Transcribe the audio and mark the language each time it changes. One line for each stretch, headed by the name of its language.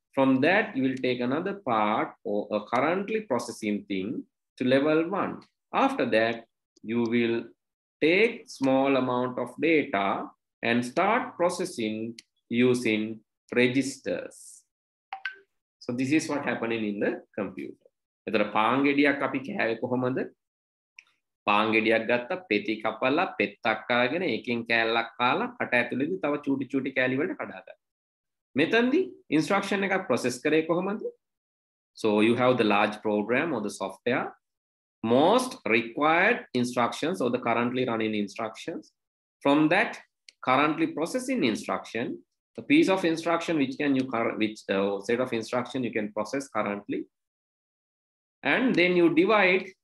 English: From that, you will take another part or a currently processing thing to level 1. After that, you will take small amount of data and start processing using registers. So this is what happening in the computer.
Sinhala: එතන පාංගෙඩියක් අපි කෑවේ කොහොමද? පාංගෙඩියක් ගත්තා, පෙති කපලා, පෙත්තක් අරගෙන ඒකෙන් කෑල්ලක් කාලා කට ඇතුලේදී තව චූටි චූටි කෑලි වලට කඩාගත්තා. මෙතනදී instruction එකක් process කරේ කොහොමද?
English: So you have the large program or the software, most required instructions or the currently running instructions. From that currently processing instruction, the piece of instruction which set of instruction you can process currently, and then you divide.